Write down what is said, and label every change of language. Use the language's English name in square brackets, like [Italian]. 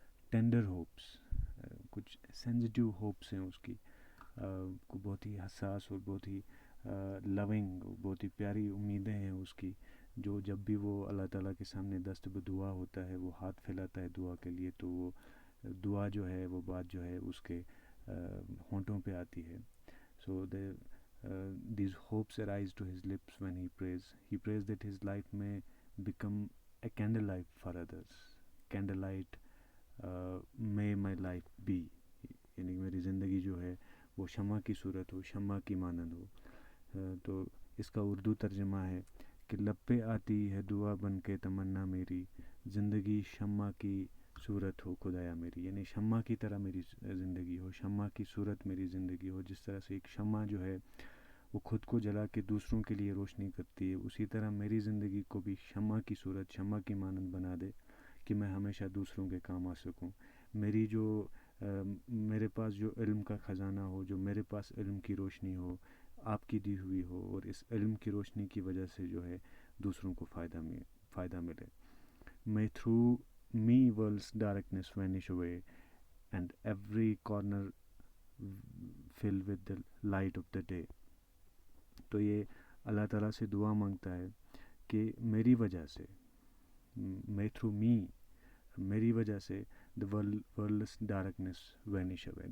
[Urdu] Tender hopes, کچھ sensitive hopes ہیں اس کی، کو بہت ہی حساس اور بہت ہی لونگ، بہت ہی پیاری امیدیں ہیں اس کی، جو جب بھی وہ اللہ تعالیٰ کے سامنے دست بدعا ہوتا ہے، وہ ہاتھ پھیلاتا ہے دعا کے لیے، تو وہ دعا جو ہے، وہ بات جو ہے اس کے ہونٹوں پہ آتی ہے. [English] So these hopes arise to his lips when he prays. He prays that his life may become a candlelight for others. Candlelight may my life be. [Urdu] یعنی کہ میری زندگی جو ہے وہ شمع کی صورت ہو، شمع کی مانند ہو. تو اس کا اردو ترجمہ ہے کہ لب پہ آتی ہے دعا بن کے تمنا میری، زندگی شمع کی صورت ہو خدایا میری. یعنی شمع کی طرح میری زندگی ہو، شمع کی صورت میری زندگی ہو. جس طرح سے ایک شمع جو ہے وہ خود کو جلا کے دوسروں کے لیے روشنی کرتی ہے، اسی طرح میری زندگی کو بھی شمع کی صورت، شمع کی مانند بنا دے کہ میں ہمیشہ دوسروں کے کام آ سکوں. میری جو میرے پاس جو علم کا خزانہ ہو، جو میرے پاس علم کی روشنی ہو، آپ کی دی ہوئی ہو، اور اس علم کی روشنی کی وجہ سے جو ہے دوسروں کو فائدہ ملے. [English] May through me world's darkness vanish away and every corner fill with the light of the day. [Urdu] تو یہ اللہ تعالیٰ سے دعا مانگتا ہے کہ میری وجہ سے، [English] may through me، [Urdu] میری وجہ سے [English] the world's darkness vanish away.